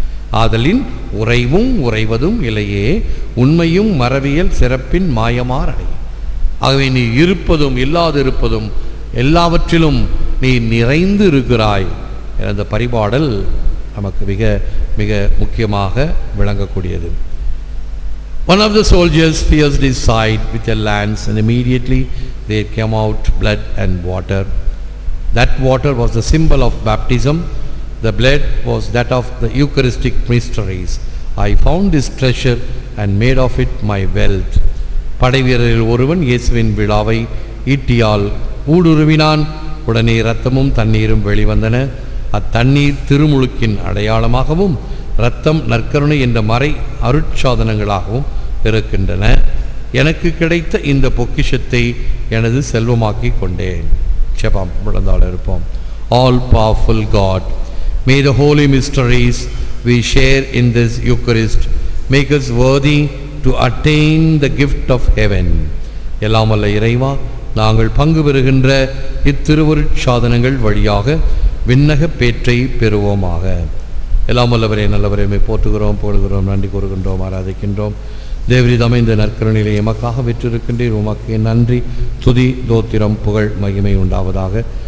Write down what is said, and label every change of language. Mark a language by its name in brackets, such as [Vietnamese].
[Tamil] ஆதலின் உறைவும் உறைவதும் இல்லையே, உண்மையும் மறவியல் சிறப்பின் மாயமார் அடை. ஆகவே நீ இருப்பதும் இல்லாதிருப்பதும் எல்லாவற்றிலும் நீ நிறைந்து இருக்கிறாய். அந்த பரிபாடல் நமக்கு மிக மிக முக்கியமாக விளங்கக்கூடியது. [English] One of the soldiers pierced his side with a lance, and immediately there came out blood and water. That water was the symbol of baptism. The blood was that of the Eucharistic mysteries. I found this treasure and made of it my wealth. [Tamil] படைவீரரில் ஒருவன் இயேசுவின் விழாவை ஈட்டியால் ஊடுருவினான். உடனே இரத்தமும் தண்ணீரும் வெளிவந்தன. அத்தண்ணீர் திருமுழுக்கின் அடையாளமாகவும் இரத்தம் நற்கருணை என்ற மறை அருட்சாதனங்களாகவும் இருக்கின்றன. எனக்கு கிடைத்த இந்த பொக்கிஷத்தை எனது செல்வமாக்கி கொண்டேன். ஜெபம் முழந்தால் இருப்போம். [English] All powerful God, may the holy mysteries we share in this Eucharist make us worthy to attain the gift of heaven. [Tamil] எல்லாம் வல்ல இறைவா, நாங்கள் பங்கு பெறுகின்ற இத்திருவருட்சாதனங்கள் வழியாக விண்ணக பேற்றை பெறுவோமாக. எல்லாம் வல்லவரே நல்லவரே, போற்றுகிறோம், புகழ்கிறோம், நன்றி கூறுகின்றோம், ஆராதிக்கின்றோம். தேவரீதமே இந்த நற்கருணையிலே எமக்காக வெற்றிருக்கின்றீர். உமக்கு நன்றி, துதி, தோத்திரம், புகழ், மகிமை உண்டாவதாக.